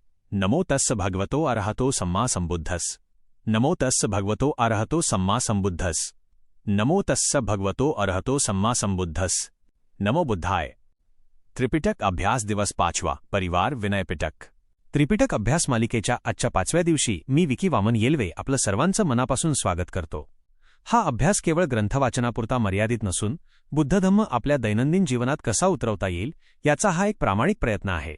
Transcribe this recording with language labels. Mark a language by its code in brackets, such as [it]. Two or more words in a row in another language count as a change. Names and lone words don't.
[pi] नमो तस्स भगवतो अरहतो सम्मा संबुद्धस। नमो तस्स भगवतो अरहतो सम्मा संबुद्धस। नमो तस्स भगवतो अरहतो सम्मा संबुद्धस। नमो बुद्धाय। [mr] त्रिपिटक अभ्यास दिवस 5वा, परिवार विनय पिटक। त्रिपिटक अभ्यास मालिकेच्या आजच्या 5व्या दिवशी मी विकी वामन येल्वे आपलं सर्वांचं मनापासून स्वागत करतो। हा अभ्यास केवळ ग्रंथवाचनापुरता मर्यादित नसून बुद्धधम्म आपल्या दैनंदिन जीवनात कसा उतरवता येईल याचा हा एक प्रामाणिक प्रयत्न आहे।